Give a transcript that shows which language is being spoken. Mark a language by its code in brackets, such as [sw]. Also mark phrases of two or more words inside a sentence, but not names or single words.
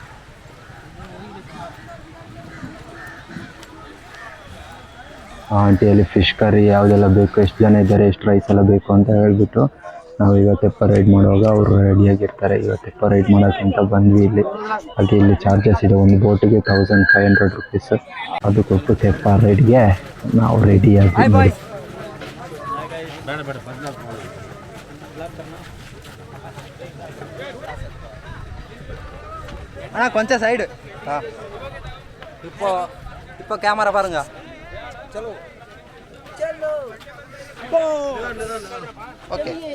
[kn] ಆಂಟಿಯಲ್ಲಿ ಫಿಶ್ ಕರಿ ಯಾವುದೆಲ್ಲ ಬೇಕು, ಎಷ್ಟು ಜನ ಇದ್ದಾರೆ, ಎಷ್ಟು ರೈಸ್ ಎಲ್ಲ ಬೇಕು ಅಂತ ಹೇಳಿಬಿಟ್ಟು ನಾವು ಈಗ ತೆಪ್ಪ ರೈಡ್ ಮಾಡುವಾಗ ಅವರು ರೆಡಿಯಾಗಿರ್ತಾರೆ. ಈಗ ತೆಪ್ಪ ರೈಡ್ ಮಾಡೋಕ್ಕಂತ ಬಂದ್ವಿ ಇಲ್ಲಿ. ಹಾಗೆ ಇಲ್ಲಿ ಚಾರ್ಜಸ್ ಇದೆ. ಒಂದು ಬೋಟಿಗೆ 1500 ರುಪೀಸ್. ಅದು ಕೊಟ್ಟು ತೆಪ್ಪ ರೈಡ್ಗೆ ನಾವು ರೆಡಿಯಾಗಿ [ta] அண்ணா கொஞ்சம் சைடு இப்போ கேமரா பாருங்க. [hi] चलो चलो ओके.